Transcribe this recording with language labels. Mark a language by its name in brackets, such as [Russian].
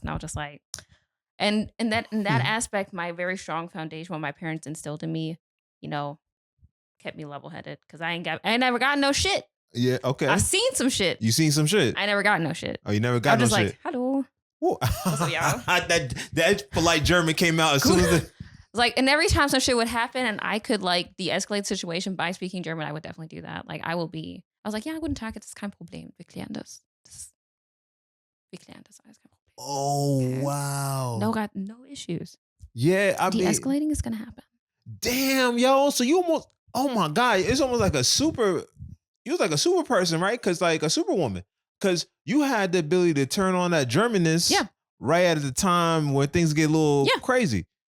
[English] And I was just like, and in that aspect, my very strong foundation, what my parents instilled in me, you know, kept me level headed because I ain't never got no shit. Yeah, okay. I've seen some shit. You seen some shit? I never got no shit. Oh, you never got I was no just shit? like, hello. What's up, y'all? that polite German came out as soon as like, and every time some shit would happen and I could like de-escalate the situation by speaking German, I would definitely do that. Like I was like, [German] ja, guten Tag, das ist kein Problem. Wir klären das. Wir klären das, alles kein Problem. [English] Oh, okay. Wow. Got no issues. Yeah, I mean, de-escalating is gonna happen. Damn, yo. So you almost, oh my God, it's almost like you was like a super person, right? Because like a superwoman. Because you had the ability to turn on that Germanness right at the time when things get a little crazy.